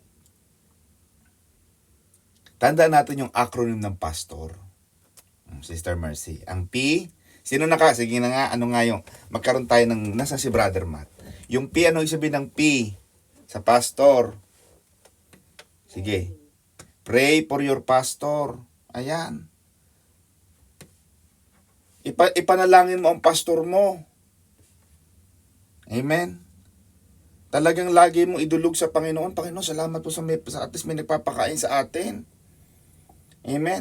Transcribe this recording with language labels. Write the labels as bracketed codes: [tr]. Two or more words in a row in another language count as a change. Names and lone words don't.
[tl] Tandaan natin yung acronym ng pastor. Sister Mercy. Ang P, sige na nga, magkaroon tayo ng, nasa si Brother Matt. Yung P, ano yung sabihin ng P? Sa pastor. Sige. [en] Pray for your pastor. Ayan. [tl] Ipanalangin mo ang pastor mo. Amen. Talagang lagi mo idulog sa Panginoon. Panginoon, salamat po sa [en] at least [tl] may nagpapakain sa atin. Amen.